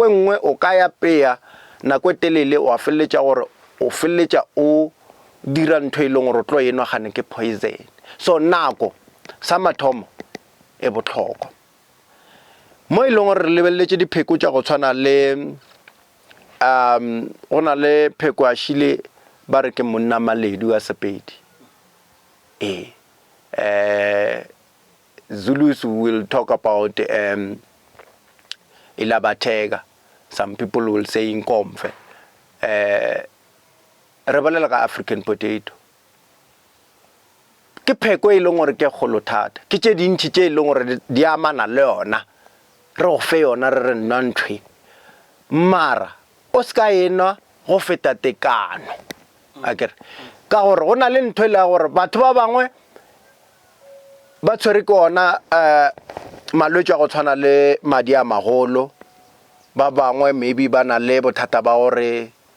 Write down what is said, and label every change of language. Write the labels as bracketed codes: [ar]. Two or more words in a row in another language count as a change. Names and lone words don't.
[nso] e nngwe o ka apea nako e telele o a feleletša gore o feleletša o dira ntho e leng gore o tlo enwa gane ke [en] poison so [nso] nako sa mathomo e bohlokwa mo e leng gore re lebeletse dipheko tša go tshwana le go na le pheko a šile ba re ke monna maledu a Sepedi [en] Zulus will talk about ilabatega some people will say inkomfe [nso] re bolela ka African potato ke pheko e leng gore ke kgolo thata ke tše dintši tše e leng gore di amana le yona re go fe yona re re nna ntshwe mara o ska enwa go feta tekano akere ka gore go na le ntho e le gore batho ba bangwe ba tshwere ke ona malwetse a go tshwana le madi a magolo ba bangwe maybe ba na le bothata ba gore